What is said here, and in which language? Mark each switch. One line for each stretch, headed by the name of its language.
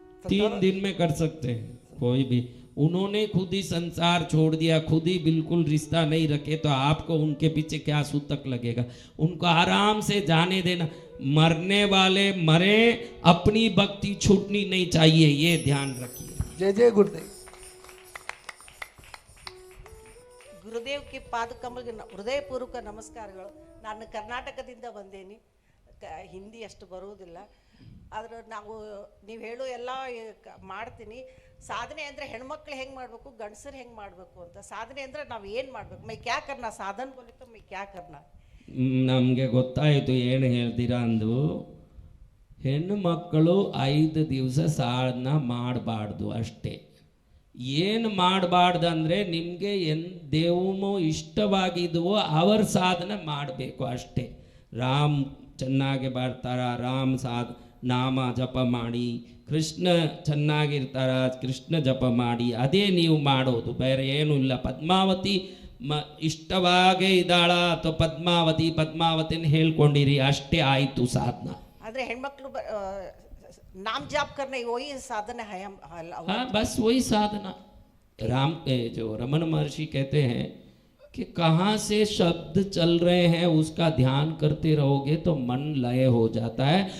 Hindi: 3 दिन में कर सकते हैं कोई भी। उन्होंने खुद ही संसार छोड़ दिया, खुद ही बिल्कुल रिश्ता नहीं रखे, तो आपको उनके पीछे क्या सूतक लगेगा? उनको आराम से जाने देना। मरने वाले मरे, अपनी भक्ति छूटनी नहीं चाहिए, ये ध्यान रखिए। जय जय गुरुदेव।
Kannada: ಗುರುದೇವ್ಗೆ ಪಾದ ಕಮಲ್ಗೆ ಹೃದಯಪೂರ್ವಕ ನಮಸ್ಕಾರಗಳು. ನಾನು ಕರ್ನಾಟಕದಿಂದ ಬಂದೇನಿ, ಹಿಂದಿ ಅಷ್ಟು ಬರುವುದಿಲ್ಲ, ಆದ್ರೆ ನೀವು ಹೇಳೋ ಎಲ್ಲ ಮಾಡ್ತೀನಿ. ಸಾಧನೆ ಅಂದರೆ ಹೆಣ್ಮಕ್ಳು ಹೆಂಗೆ ಮಾಡಬೇಕು, ಗಂಡಸರು ಹೆಂಗೆ ಮಾಡಬೇಕು ಅಂತ. ಸಾಧನೆ ಅಂದರೆ ನಾವು ಏನು ಮಾಡಬೇಕು,
Hindi: ಮೈ ಕ್ಯಾ ಕರ್ನಾ, ಸಾಧನ ಬೋಲೆ ತೋ ಮೈ ಕ್ಯಾ ಕರ್ನಾ.
Kannada: ನಮಗೆ ಗೊತ್ತಾಯಿತು ಏನು ಹೇಳ್ತೀರಾ ಅಂದು. ಹೆಣ್ಣು ಮಕ್ಕಳು 5 ದಿವಸ ಸಾಧನ ಮಾಡಬಾರ್ದು ಅಷ್ಟೇ. ಏನು ಮಾಡಬಾರ್ದು ಅಂದರೆ ನಿಮಗೆ ದೇವಮೋ ಇಷ್ಟವಾಗಿದ್ವೋ ಅವರ ಸಾಧನೆ ಮಾಡಬೇಕು ಅಷ್ಟೇ. ರಾಮ್ ಚೆನ್ನಾಗಿ ಬರ್ತಾರ, ರಾಮ್ ನಾಮ ಜಪ ಮಾಡಿ, ಕೃಷ್ಣ ಚೆನ್ನಾಗಿರ್ತಾರ, ಕೃಷ್ಣ ಜಪ ಮಾಡಿ, ಅದೇ ನೀವು ಮಾಡೋದು, ಬೇರೆ ಏನೂ ಇಲ್ಲ. ಪದ್ಮಾವತಿ ಇಷ್ಟವಾಗೇ ಇದ್ದಾಳ ಅಥವಾ ಪದ್ಮಾವತಿನ ಹೇಳ್ಕೊಂಡಿರಿ, ಅಷ್ಟೇ ಆಯಿತು ಸಾಧನ. ಅಂದರೆ ಹೆಣ್ಮಕ್ಳು
Hindi: नाम जाप करना वही साधन है हम। हाँ बस वही साधना। जो रमन महर्षि कहते हैं कि कहाँ से शब्द चल रहे हैं उसका ध्यान करते रहोगे तो मन लय हो जाता है।